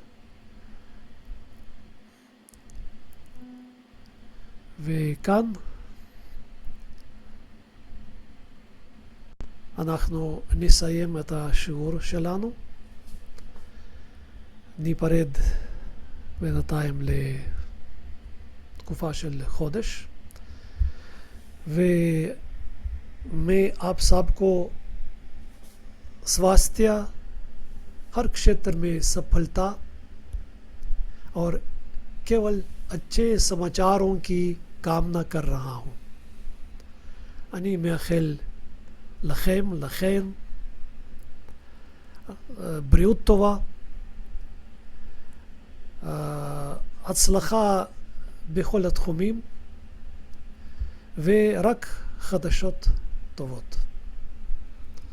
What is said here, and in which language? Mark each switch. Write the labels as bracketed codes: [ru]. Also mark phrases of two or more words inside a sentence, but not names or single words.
[he] וכאן אנחנו נסיים את השיעור שלנו. ניפרד בינתיים לתקופה של חודש. [hi] मैं आप सबको स्वास्थ्य, हर क्षेत्र में सफलता और केवल अच्छे समाचारों की कामना कर रहा हूँ. [he] אני מאחל לכם בריאות טובה, הצלחה בכל התחומים ורק חדשות טובות.